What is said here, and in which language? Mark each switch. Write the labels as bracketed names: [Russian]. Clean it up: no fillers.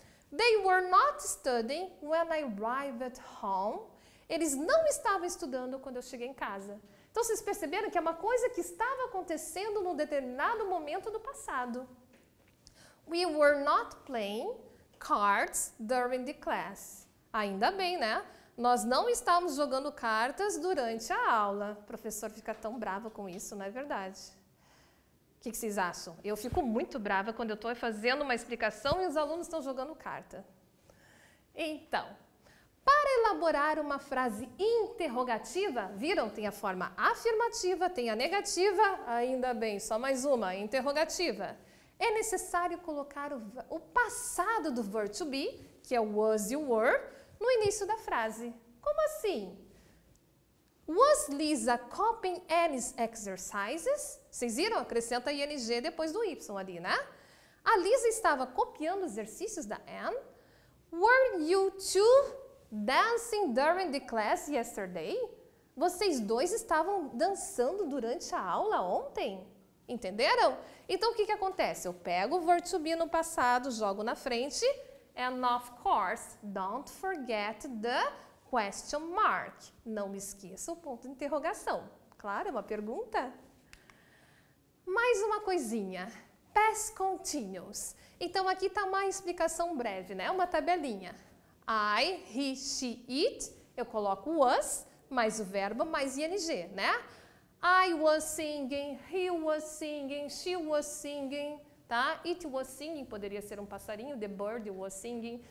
[English] They were not studying when I arrived at home. [Portuguese] Eles não estavam estudando quando eu cheguei em casa. Então, vocês perceberam que é uma coisa que estava acontecendo num determinado momento do passado. [English] We were not playing cards during the class. [Portuguese] Ainda bem, né? Nós não estávamos jogando cartas durante a aula. O professor fica tão bravo com isso, não é verdade? O que vocês acham? Eu fico muito brava quando eu estou fazendo uma explicação e os alunos estão jogando carta. Então, para elaborar uma frase interrogativa, viram? Tem a forma afirmativa, tem a negativa, ainda bem, só mais uma, interrogativa. É necessário colocar o passado do verbo to be, que é o was e o were, no início da frase. Como assim? [English] Was Lisa copying Annie's exercises? [Portuguese] Vocês viram? Acrescenta ing depois do y ali, né? A Lisa estava copiando os exercícios da Anne? [English] Were you two dancing during the class yesterday? [Portuguese] Vocês dois estavam dançando durante a aula ontem? Entenderam? Então, o que acontece? Eu pego o verbo to be no passado, jogo na frente, [English] and of course, don't forget the question mark. [Portuguese] Não me esqueça o ponto de interrogação. Claro, é uma pergunta. Mais uma coisinha. Past continuous. Então, aqui está uma explicação breve, né? Uma tabelinha. I, he, she, it. Eu coloco was, mais o verbo, mais ing, né? [English] I was singing, he was singing, she was singing, tá? It was singing, [Portuguese] poderia ser um passarinho, [English] the bird was singing.